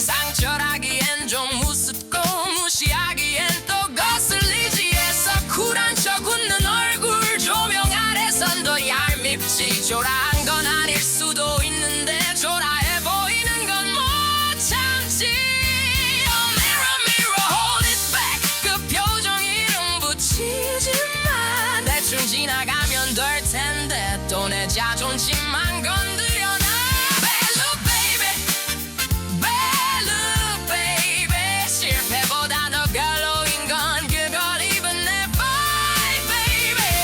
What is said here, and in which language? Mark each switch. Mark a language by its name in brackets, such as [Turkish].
[Korean] 상처라기엔 좀 우습고 무시하기엔 또 거슬리지 해서 쿨한 척 웃는 얼굴 조명 아래선 더 얄밉지. 초라한 건 아닐 수도 있는데 초라해 보이는 건 못 참지. [English] Oh, mirror, mirror, hold it back. [Korean] 그 표정 이름 붙이지만 대충 지나가면 될 텐데 또 내 자존심만 건드려놔. [English] Bad look, baby. Bad look, baby. [Korean] 실패보다 더 별로인 건 그걸 입은 내 [English] vibe, baby.